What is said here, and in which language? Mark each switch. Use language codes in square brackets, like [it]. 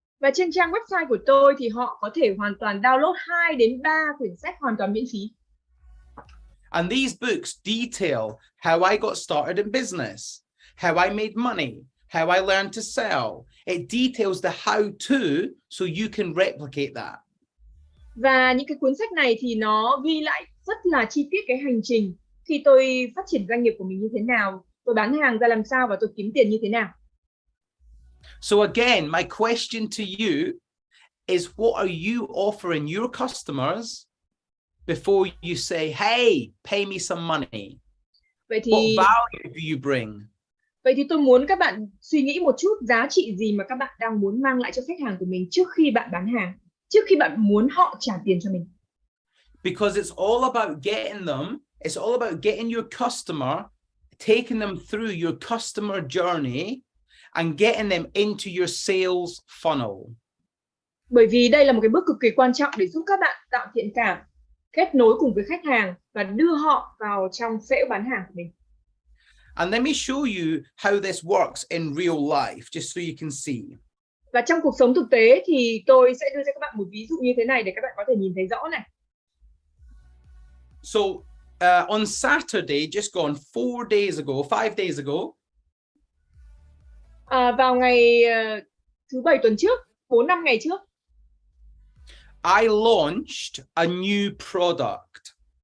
[vi] Và trên trang website của tôi thì họ có thể hoàn toàn download 2 đến 3 quyển sách hoàn toàn miễn phí. [en] And these books detail how I got started in business, how I made money, how I learned to sell. It details the how to so you can replicate that. [vi] Và những cái cuốn sách này thì nó ghi lại rất là chi tiết cái hành trình khi tôi phát triển doanh nghiệp của mình như thế nào, tôi bán hàng ra làm sao và tôi kiếm tiền như thế nào. [en] So again, my question to you is, what are you offering your customers before you say, hey, pay me some money? [vi] Vậy [en] What [vi] thì [en] value do you bring? [vi] tôi muốn các bạn suy nghĩ một chút giá trị gì mà các bạn đang muốn mang lại cho khách hàng của mình trước khi bạn bán hàng, trước khi bạn muốn họ trả tiền cho mình. [en] Because it's all about getting them, it's all about getting your customer, taking them through your customer journey and getting them into your sales funnel. [vi] Bởi vì đây là một cái bước cực kỳ quan trọng để giúp các bạn tạo thiện cảm, kết nối cùng với khách hàng và đưa họ vào trong phễu bán hàng của mình. [en] And let me show you how this works in real life, just so you can see. [vi] Và trong cuộc sống thực tế thì tôi sẽ đưa cho các bạn một ví dụ như thế này để các bạn có thể nhìn thấy rõ này. [en] So on Saturday, just gone 4 days ago, 5 days ago. [vi] Vào ngày thứ Bảy tuần trước, 4-5 ngày trước. [en] I launched a new product.